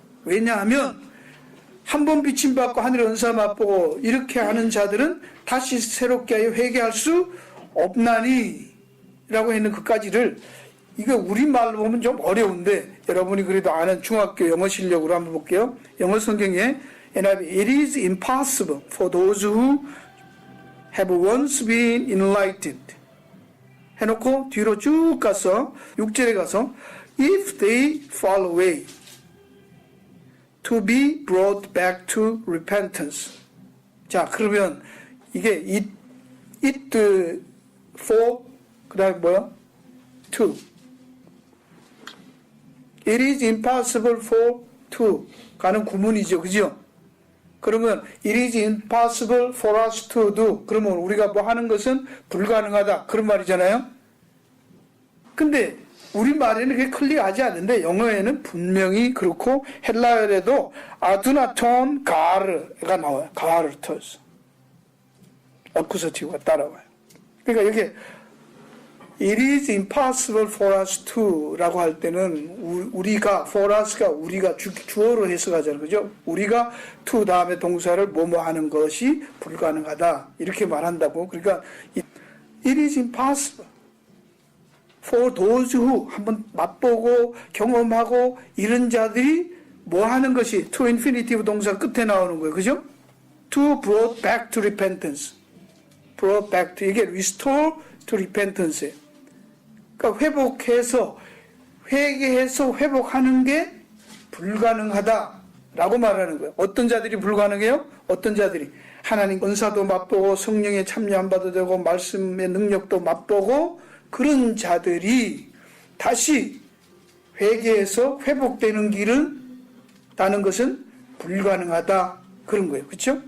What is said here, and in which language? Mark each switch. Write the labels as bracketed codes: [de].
[ko] 왜냐하면 한 번 비침받고 하늘의 은사 맛보고 이렇게 하는 자들은 다시 새롭게 하여 회개할 수 없나니 라고 했는 그까지를 이거 우리말로 보면 좀 어려운데 여러분이 그래도 아는 중학교 영어 실력으로 한번 볼게요. 영어 성경에 [en] It is impossible for those who have once been enlightened [ko] 해놓고 뒤로 쭉 가서 6절에 가서 [en] If they fall away to be brought back to repentance. [ko] 자, 그러면 이게 [en] it for [ko] 그 다음에 뭐야? [en] to It is impossible for to [ko] 가는 구문이죠. 그죠? 그러면 [en] it is impossible for us to do. [ko] 그러면 우리가 뭐 하는 것은 불가능하다. 그런 말이잖아요. 근데 우리말에는 그게 클리어하지 않는데 영어에는 분명히 그렇고 헬라어에도 아두나톤 가르가 나와요. 가르터스. 어쿠서티브가 따라와요. 그러니까 여기 [en] it is impossible for us to [ko] 라고 할 때는 우리가 [en] for us [ko] 가 우리가 주어로 해석하잖아요. 그죠? 우리가 to 다음에 동사를 뭐뭐 하는 것이 불가능하다. 이렇게 말한다고. 그러니까 [en] it is impossible for those who [ko] 한번 맛보고 경험하고 이런 자들이 뭐 하는 것이 to infinitive 동사 끝에 나오는 거예요. 그죠? [en] to brought back to repentance. brought back to [ko] 이게 [en] restore to repentance. [ko] 그러니까 회개해서 회복하는 게 불가능하다라고 말하는 거예요. 어떤 자들이 불가능해요? 어떤 자들이 하나님 은사도 맛보고 성령에 참여 안 봐도 되고 말씀의 능력도 맛보고 그런 자들이 다시 회개해서 회복되는 길은 다는 것은 불가능하다 그런 거예요. 그렇죠?